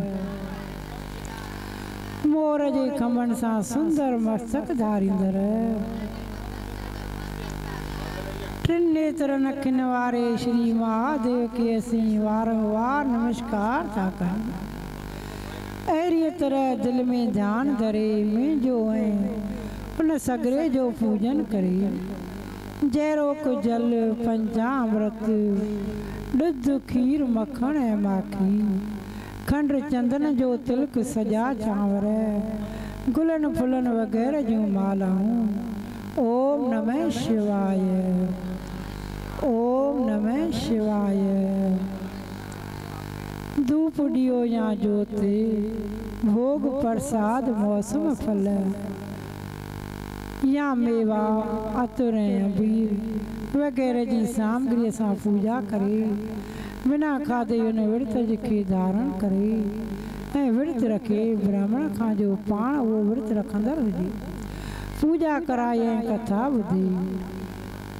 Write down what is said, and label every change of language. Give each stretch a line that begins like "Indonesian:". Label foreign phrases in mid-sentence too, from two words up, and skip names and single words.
Sindhi: मोर जे खंभनि सां सुंदर मस्तक धारींदड़ टिनि नेत्रनि अखियुनि वारे श्री महादेव खे असीं वारंवार नमस्कार था कयूं। अहिड़ीअ तरह दिलि में ध्यानु धरे मुंहिंजो ऐं उन सगरे जो पूजन करे जहिड़ो को जल पंचामृत ॾुध खीर मखण ऐं माखी खंड चंदन जो तिलक सॼा चांवर गुलनि फुलनि वग़ैरह जूं मालाऊं।
Sanskrit: ओम नमः शिवाय। ओम नमः शिवाय।
Sindhi: धूप ॾियो या ज्योति भोग प्रसाद मौसम फल या मेवा अतुर ऐं अबीर वग़ैरह जी सामग्रीअ सां पूजा करे बिना खाधे हुन विर्त खे धारण करे ऐं विर्त रखे ब्राह्मण खां जो पाण उहो विर्त रखंदड़ हुजे पूजा कराए ऐं कथा ॿुधे।